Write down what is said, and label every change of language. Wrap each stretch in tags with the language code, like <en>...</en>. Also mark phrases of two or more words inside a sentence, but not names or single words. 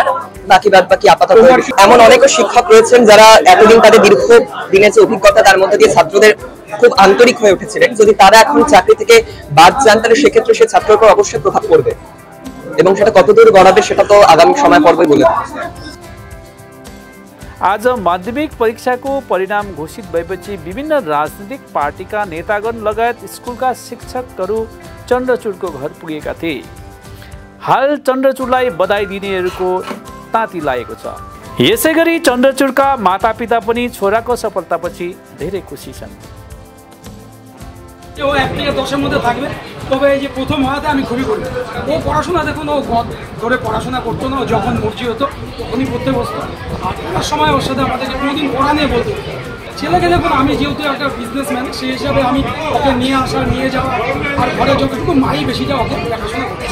<bn>বাকি আপাতত এমন অনেক শিক্ষক রয়েছেন যারা এতদিন তাদের দীর্ঘ দিনের যে অভিজ্ঞতা তার মধ্যে দিয়ে ছাত্রদের খুব আন্তরিক হয়ে উঠেছিলেন। যদি তারা এখন চাকরি থেকে বাদ যান, তাহলে সেক্ষেত্রে সে ছাত্রের উপর অবশ্যই প্রভাব পড়বে, এবং সেটা কতদূর গড়াবে সেটা তো আগামী সময় পর্বে বলে।</bn> <ne>आज माध्यमिक परीक्षाको परिणाम घोषित भएपछि विभिन्न राजनीतिक पार्टीका नेतागण लगायत स्कुलका शिक्षकहरू चन्द्रचूडको घर पुगेका थिए। हाल चन्द्रचूडलाई बधाई दिनेहरूको ताती लागेको छ। यसैगरी चन्द्रचूडका मातापिता पनि छोराको सफलतापछि धेरै खुसी छन्।</ne> <bn>ও 1 থেকে 10-এর মধ্যে থাকবে, তবে এই যে প্রথম হওয়াতে আমি খুবই বলি, ও পড়াশোনা দেখুন, ও ধরে পড়াশোনা করতো না, যখন মর্জি হতো তখনই পড়তে বসতো। আর পড়ার সময় ওর সাথে আমাদেরকে কোনোদিন পড়া নিয়ে বলতো। ছেলেকে দেখুন, আমি যেহেতু একটা বিজনেসম্যান, সেই হিসাবে আমি ওকে নিয়ে আসা, নিয়ে যাওয়া, আর ঘরে যতটুকু মাই বেশিটা ওকে দেখাশোনা করছে।</bn>